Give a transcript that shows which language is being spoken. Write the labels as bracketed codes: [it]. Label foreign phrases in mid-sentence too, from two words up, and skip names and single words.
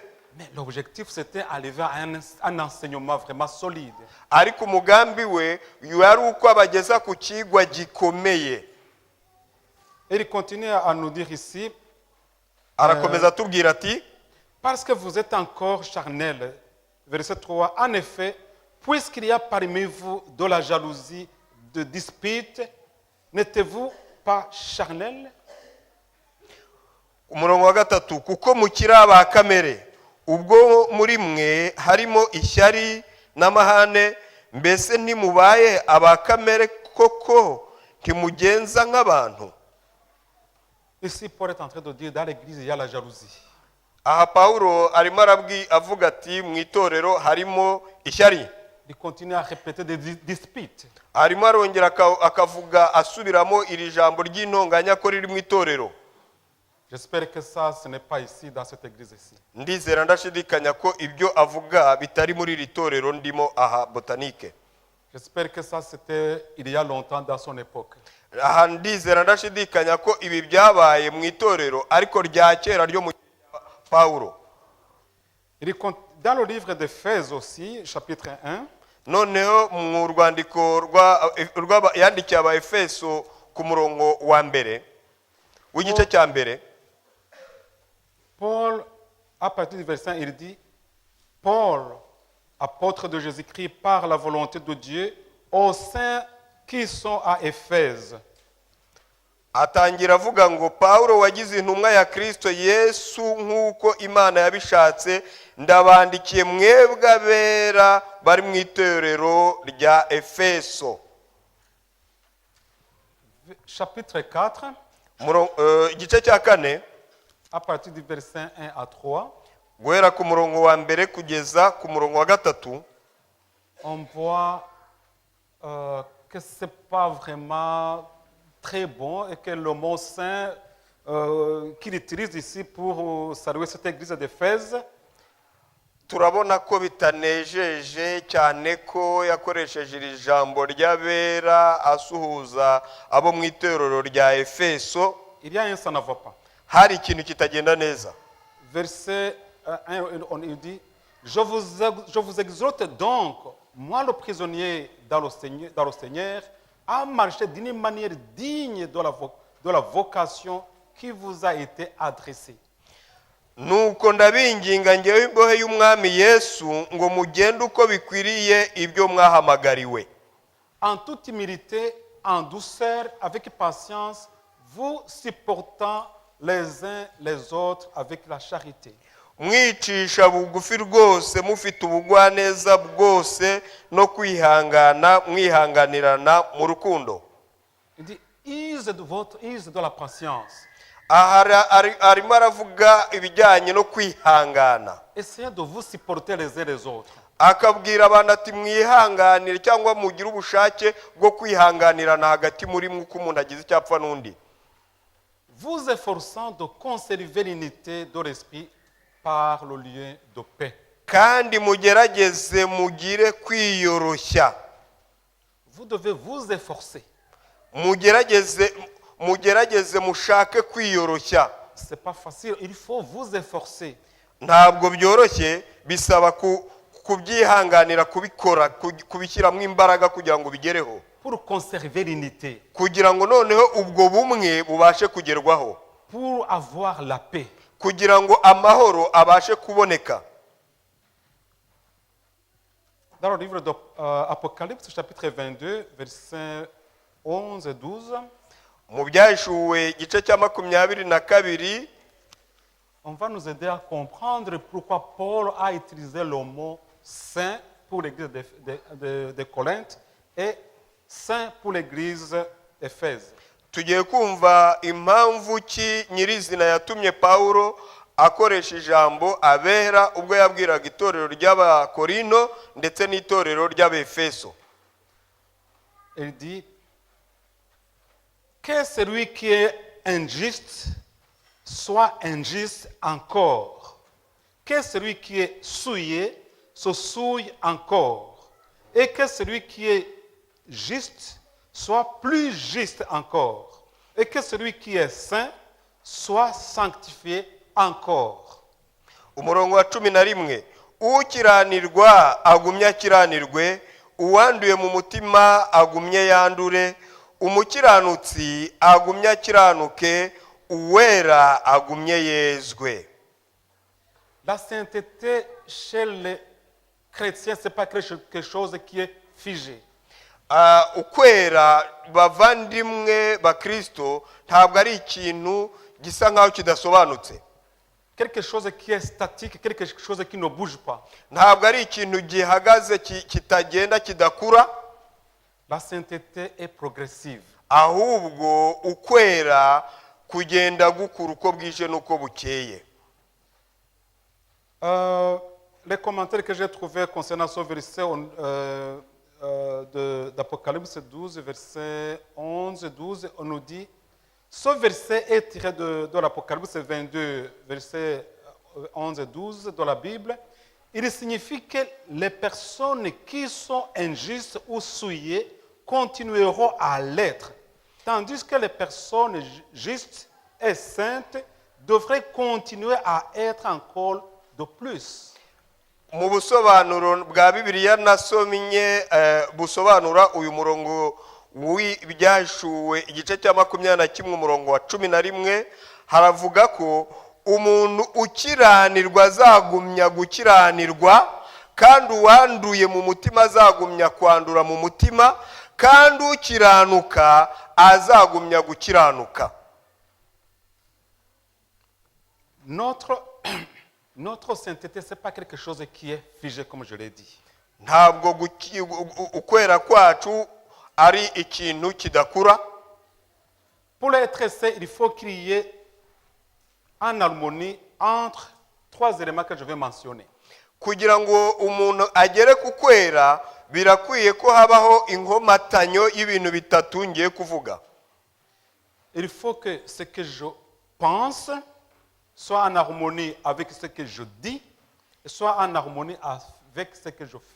[fr] Mais l'objectif, c'était d'arriver à un enseignement vraiment solide. [rw] ariko umugambi we yari uko abageza ku kigwa gikomeye. [fr] Et il continue à nous dire ici, [rw] Arakomeza atubwira ati, [fr] parce que vous êtes encore charnels. Verset 3, en effet, puisqu'il y a parmi vous de la jalousie, de disputes, n'êtes-vous pas charnels? [rw] umurongo wa 3, kuko mukiri aba kamere, ubwo muri mwe harimo ishyari n'amahane, mbese ntimubaye aba kamere koko, ntimugenza nk'abantu. [fr] Ici, Paul est en train de dire, dans l'église, il y a la jalousie. [rw] Aha Pawulo arimo avuga ati, mu itorero harimo ishyari. [fr] Il continue à répéter des disputes. [rw] Arimo arongera akavuga asubiramo iri jambo ry'intonganya ko riri mu itorero. [fr] J'espère que ça, ce n'est pas ici, dans cette église ici. [rw] Ndizera ndashidikanya ko ibyo avuga bitari muri iri torero ndimo aha Botanique. [fr] J'espère que ça, c'était il y a longtemps dans son époque. [rw] Aha ndizera ndashidikanya ko ibi byabaye mu itorero ariko rya kera ryo mu Pawulo. [fr] Dans le livre d'Éphèse aussi, chapitre 1, [rw] Noneho mu rwandiko yandikiye aba Efeso ku murongo wa mbere w'igice cya mbere, [fr] Paul, à partir du verset 1, il dit, Paul, apôtre de Jésus-Christ par la volonté de Dieu, aux saints qui sont à Éphèse. [rw] atangira avuga ngo Pawulo wagize intumwa ya Kristo Yesu nk'uko Imana yabishatse, ndabandikiye mwebwe abera bari mu itorero rya Efeso. [fr] Chapitre 4, [rw] Igice cya 4 [fr] à partir du verset 1 à 3, [rw] guhera ku murongo wa mbere kugeza ku murongo wa 3, [fr] on voit que ce n'est pas vraiment très bon et que le mot saint qu'il utilise ici pour saluer cette église d'Éphèse, [rw] turabona ko bitanejeje cyane ko yakoresheje iri jambo ry'abera asuhuza abo mu itorero rya Efeso. [fr] il y a un ça ne va pas. [rw] Hari ikintu kitagenda neza. [fr] Verset 1, on dit, je vous exhorte donc, moi le prisonnier dans le Seigneur, à marcher d'une manière digne de la vocation qui vous a été adressée. [rw] Nuko ndabinginga ngewe imbohe y'umwami Yesu ngo mugende uko bikwiriye ibyo mwahamagariwe. [fr] En toute humilité, en douceur, avec patience, vous supportant les uns les autres avec la charité. [rw] Mwicisha bugufi rwose mufite ubugwaneza bwose no kwihangana mwihanganirana mu rukundo. [fr] Il dit, use de la patience. [rw] Arimo aravuga ibijyanye no kwihangana. [fr] Essayez de vous supporter les uns les autres. [rw] Akabwira abantu ati mwihanganire cyangwa mugire ubushake bwo kwihanganirana hagati muri mwe uko umuntu agize icyapfa n'undi. [fr] Vous efforçant de conserver l'unité de l'esprit par le lien de paix. [rw] Kandi mugerageze mugire kwiyoroshya. [fr] Vous devez vous efforcer. [rw] Mugerageze mushake kwiyoroshya. [fr] C'est pas facile, il faut vous efforcer. [rw] Ntabwo byoroshye, bisaba kubyihanganira, kubikora, kubishyiramo imbaraga kugira ngo bigereho. [fr] Pour conserver l'unité. [rw] Kugira ngo noneho ubwo bumwe bubashe kugerwaho. [fr] Pour avoir la paix. [rw] Kugira ngo amahoro abashe kuboneka. [fr] Dans le livre d'Apocalypse, chapitre 22, versets 11 et 12, [rw] mu byahishuwe igice cya 22, [fr] on va nous aider à comprendre pourquoi Paul a utilisé le mot saint pour l'église de Corinthe et saint pour l'église d'Éphèse. [rw] Tugiye kumva impamvu ki nyirizina yatumye Pawulo akoresha ijambo abera ubwo yabwiraga itorero ry'Abakorino ndetse n'itorero ry'Abefeso. [fr] Il dit que celui qui est injuste soit injuste encore, que celui qui est souillé se souille encore, et que celui qui est juste soit plus juste encore, et que celui qui est saint soit sanctifié encore. [rw] Umurongo wa 11, ukiranirwa agumye akiranirwe, uwanduye mu mutima agumye yandure, umukiranutsi agumye akiranuke, uwera agumye yezwe. [fr] La sainteté chez les chrétiens, ce n'est pas quelque chose qui est figé. [rw] Ukwera bavandimwe ba Kristo ntabwo ari ikintu gisa nkaho kidasobanutse. [fr] Quelque chose qui est statique, quelque chose qui ne bouge pas. [rw] Ntabwo ari ikintu gihagaze kitagenda kidakura. [fr] La sainteté est progressive. [rw] Ahubwo ukwera kugenda gukura uko bwije nuko bukeye. [fr] Les commentaires que j'ai trouvés concernant ce verset d'Apocalypse 12, verset 11 et 12, on nous dit, ce verset est tiré de l'Apocalypse 22, verset 11 et 12 de la Bible. Il signifie que les personnes qui sont injustes ou souillées continueront à l'être, tandis que les personnes justes et saintes devraient continuer à être encore de plus. [rw] Mu busobanuro bwa Bibiliya nasomye busobanura uyu murongo w'ibyashuwe igice cya 21 umurongo wa 11 haravuga ko umuntu ukiranirwa azagumya gukiranirwa kandi uwanduye mu mutima azagumya kwandura mu mutima, kandi ukiranuka azagumya gukiranuka. [fr] Notre sainteté, ce n'est pas quelque chose qui est figé, comme je l'ai dit. [rw] Ntabwo ukwera kwacu ari ikintu kidakura. [fr] Pour être saint, il faut qu'il y ait en harmonie entre trois éléments que je vais mentionner. [rw] Kugira ngo umuntu agere ku kwera, birakwiye ko habaho inkomatanyo y'ibintu bitatu ngiye kuvuga. [fr] Il faut que ce que je pense soit en harmonie avec ce que je dis, et soit en harmonie avec ce que je fais.